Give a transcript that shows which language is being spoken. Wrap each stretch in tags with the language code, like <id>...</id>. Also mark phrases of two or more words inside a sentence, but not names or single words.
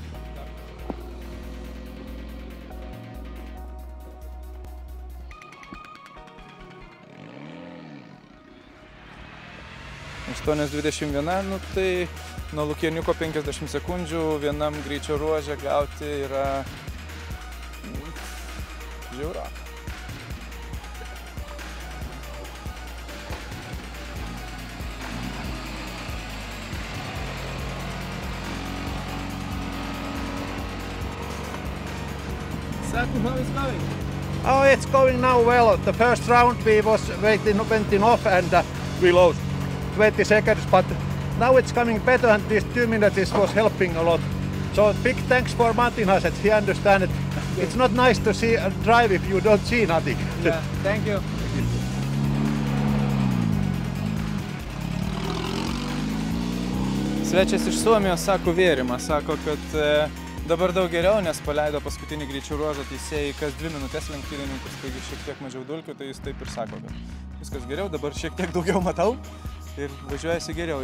<lt>- 8,21, nu tai nuo Lukieniuko 50 sekundžių vienam greičio ruože gauti yra žiaura. Saku,</lt> <en>how is going? Oh, it's going now well. The first round we was went off and we lost 20 seconds, but now it's coming better and these 2 minutes was helping a lot. So big thanks for Martin Haset, he understands It's not nice to see drive if you don't see nothing. Yeah, thank you.</en> <lt>Svečias iš Suomijos sako vėrimą, sako, kad dabar daug geriau, nes paleido paskutinį greičio ruožą teisėjai kas 2 minutės lenktynininkus, taigi šiek tiek mažiau dulkių, tai jis taip ir sako, kad viskas geriau, dabar šiek tiek daugiau matau ir važiuojasi geriau.</lt>